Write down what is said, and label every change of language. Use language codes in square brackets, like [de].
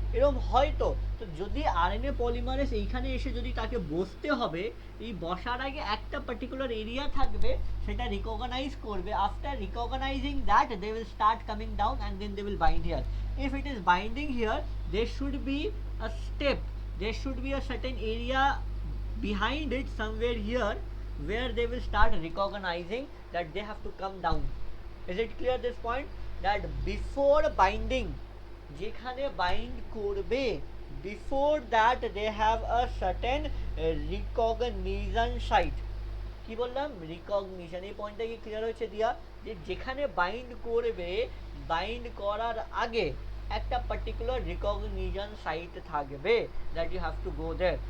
[bn] এরকম হয়তো তো যদি আরএনএ পলিমারেজ এইখানে এসে যদি তাকে বসতে হবে, এই বসার আগে একটা পার্টিকুলার এরিয়া থাকবে, সেটা রিকগনাইজ করবে। [en] After recognizing that they will start coming down and then they will bind here. If it is binding here, there should be a step, there should be a certain area behind it somewhere here where they will start recognizing that they have to come down. Is it clear this point? That before binding, [bn] যেখানে bind করবে, [en] Before that they have a certain recognition site. [bn] কি বললাম? [en] Recognition. [bn] এই পয়েন্টটা কি clear হয়েছে দিয়া? যে যেখানে বাইন্ড করবে, বাইন্ড করার আগে একটা পার্টিকুলার রিকগনিশন সাইট থাকবে, [en] That you have to go there.